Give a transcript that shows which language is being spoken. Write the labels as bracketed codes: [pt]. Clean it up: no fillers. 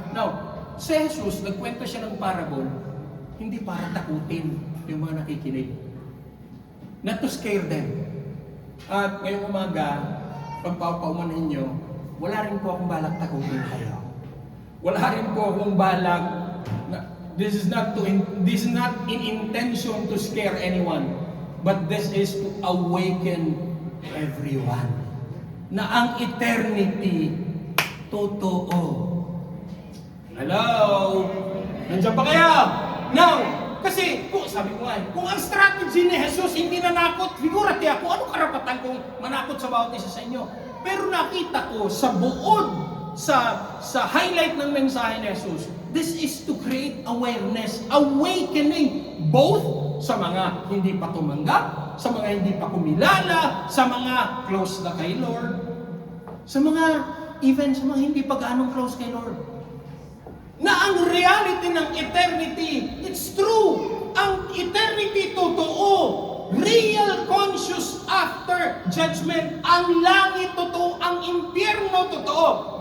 [tl] Now, si Jesus, nagkwento siya ng parable, hindi para takutin yung mga nakikinig. [en] Not to scare them. [tl] At ngayong umaga, pagpapaumanin nyo, wala rin po akong balak takutin kayo. Wala rin po akong balak [en] this is not in intention to scare anyone, but this is to awaken everyone. [tl] Na ang eternity, totoo. Hello? Nandiyan pa kaya? Now, kasi, sabi ko nga, kung ang strategy ni Jesus hindi nanakot, figurati ako, anong karapatan kong manakot sa bawat isa sa inyo? Pero nakita ko sa buod, sa highlight ng mensahe ni Jesus, [en] this is to create awareness, awakening, [tl] both sa mga hindi pa tumanggap, sa mga hindi pa kumilala, sa mga close na kay Lord, sa mga hindi pa gaanong close kay Lord. Na ang reality ng eternity, [en] it's true. [tl] Ang eternity totoo. [en] Real conscious after judgment. [tl] Ang langit totoo, ang impyerno totoo.